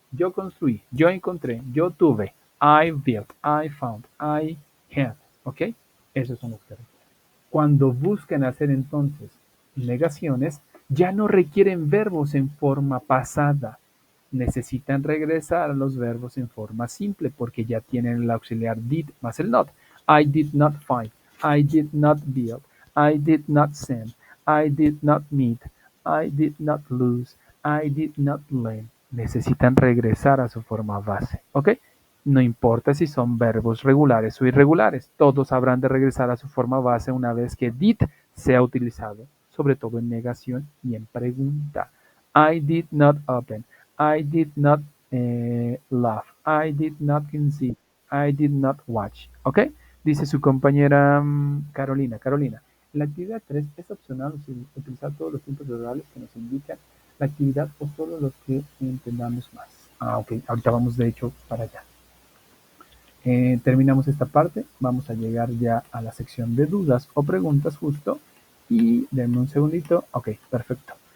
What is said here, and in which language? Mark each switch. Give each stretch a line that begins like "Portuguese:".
Spanish: Yo construí, yo encontré, yo tuve,
English: I built, I found, I had.
Spanish: ¿Ok? Esos son los que requieren. Cuando buscan hacer entonces negaciones, ya no requieren verbos en forma pasada. Necesitan regresar a los verbos en forma simple porque ya tienen el auxiliar did más el not.
English: I did not find, I did not build, I did not send, I did not meet, I did not lose, I did not learn.
Spanish: Necesitan regresar a su forma base. ¿Ok? No importa si son verbos regulares o irregulares, todos habrán de regresar a su forma base una vez que did sea utilizado, sobre todo en negación y en pregunta.
English: I did not open, I did not laugh, I did not conceive, I did not watch. ¿Ok?
Spanish: Dice su compañera Carolina. Carolina, en la actividad 3 es opcional utilizar todos los tiempos verbales que nos indican la actividad o solo los que entendamos más. Ah, ok. Ahorita vamos de hecho para allá. Terminamos esta parte, vamos a llegar ya a la sección de dudas o preguntas justo y denme un segundito. Ok, perfecto.